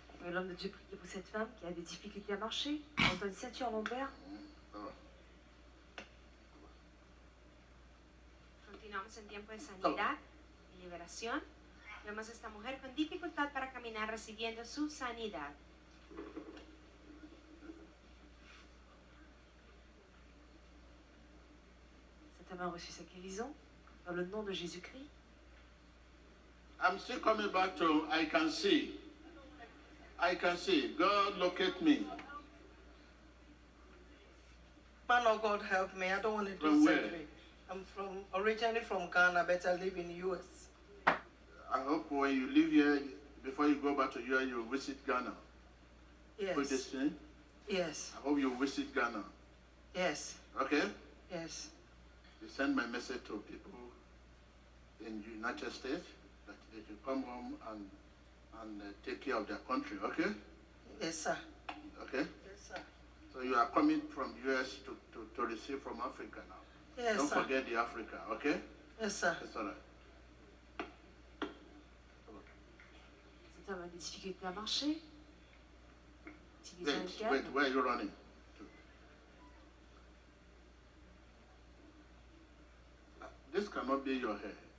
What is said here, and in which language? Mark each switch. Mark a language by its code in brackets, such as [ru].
[fr] L'homme de Dieu priait pour cette femme qui a des difficultés à marcher, portant une ceinture lombaire. [es] Continuamos en tiempo de sanidad y liberación. Vemos a esta mujer con dificultad para caminar recibiendo su sanidad. [fr] Cet homme a reçu sa guérison dans le nom de Jésus-Christ. [en] I'm still coming back to I can see. God locate me. Man of God, help me. I don't want to do From where? surgery. I'm originally from Ghana, but I live in the US. I hope when you leave here, before you go back to US, you visit Ghana. Yes. Put this in. Yes. I hope you visit Ghana. Yes. Okay? Yes. You send my message to people in the United States that they should come home and take care of their country, okay? Yes, sir. Okay? Yes, sir. So you are coming from US to receive from Africa now. Yes, Don't sir. forget the Africa, okay? Yes, sir. It's all right. [fr] Cet homme a des difficultés à marcher. Utilisant une canne. [en] Wait, where are you running to? This cannot be your hair.